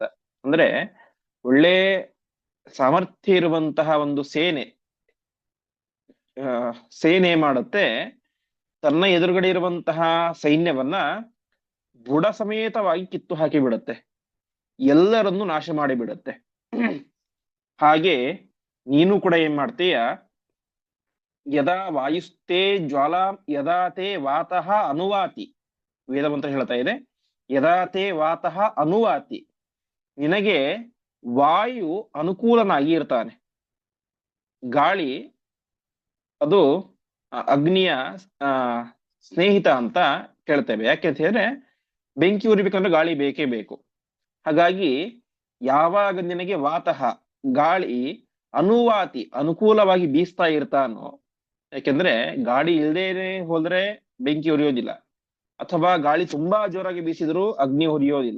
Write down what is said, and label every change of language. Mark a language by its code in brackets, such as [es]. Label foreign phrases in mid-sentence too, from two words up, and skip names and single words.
[kn] ಅಂದ್ರೆ ಒಳ್ಳೆ ಸಾಮರ್ಥ್ಯ ಇರುವಂತಹ ಒಂದು ಸೇನೆ ಮಾಡುತ್ತೆ, ತನ್ನ ಎದುರುಗಡೆ ಇರುವಂತಹ ಸೈನ್ಯವನ್ನ ಬುಡ ಸಮೇತವಾಗಿ ಕಿತ್ತು ಹಾಕಿ ಬಿಡುತ್ತೆ, ಎಲ್ಲರನ್ನು ನಾಶ ಮಾಡಿ ಬಿಡುತ್ತೆ. ಹಾಗೆ ನೀನು ಕೂಡ ಏನ್ ಮಾಡ್ತೀಯ, [sa] ಯದಾ ವಾಯುಸ್ತೆ ಜ್ವಾಲಾ ಯದಾ ತೇ ವಾತಃ ಅನುವಾತಿ, [kn] ವೇದಮಂತ್ರ ಹೇಳ್ತಾ ಇದೆ, [sa] ಯದಾ ತೇ ವಾತಃ ಅನುವಾತಿ, [kn] ನಿನಗೆ ವಾಯು ಅನುಕೂಲನಾಗಿ ಇರ್ತಾನೆ. ಗಾಳಿ ಅದು ಅಗ್ನಿಯ ಸ್ನೇಹಿತ ಅಂತ ಕೇಳ್ತೇವೆ. ಯಾಕೆ ಅಂತ ಹೇಳಿದ್ರೆ ಬೆಂಕಿ ಉರಿಬೇಕಂದ್ರೆ ಗಾಳಿ ಬೇಕೇ ಬೇಕು. ಹಾಗಾಗಿ ಯಾವಾಗ ನಿನಗೆ ವಾತಃ ಗಾಳಿ ಅನುವಾತಿ ಅನುಕೂಲವಾಗಿ ಬೀಸ್ತಾ ಇರ್ತಾನೋ ಯಾಕೆಂದ್ರೆ ಗಾಳಿ ಇಲ್ದೇನೆ ಹೋದ್ರೆ ಬೆಂಕಿ ಉರಿಯೋದಿಲ್ಲ, ಅಥವಾ ಗಾಳಿ ತುಂಬಾ ಜೋರಾಗಿ ಬೀಸಿದ್ರು ಅಗ್ನಿ ಉರಿಯೋದಿಲ್ಲ.